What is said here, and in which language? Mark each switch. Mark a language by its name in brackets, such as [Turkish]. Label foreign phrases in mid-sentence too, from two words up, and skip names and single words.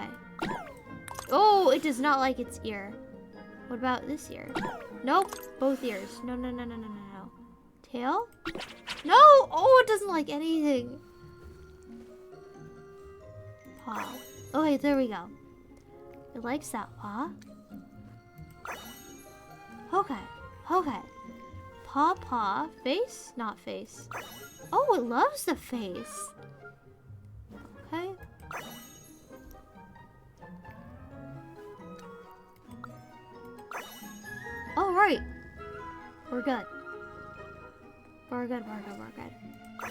[English] Oh, it does not like its ear. What about this ear? Nope, both ears. No, no, no, no, no, no, no. Tail? No! Oh, it doesn't like anything. Paw. Okay, there we go. It likes that paw. Okay, okay. Paw, paw. Face? Not face. Oh, it loves the face. Okay. All right. We're good. We're good, we're good, we're good.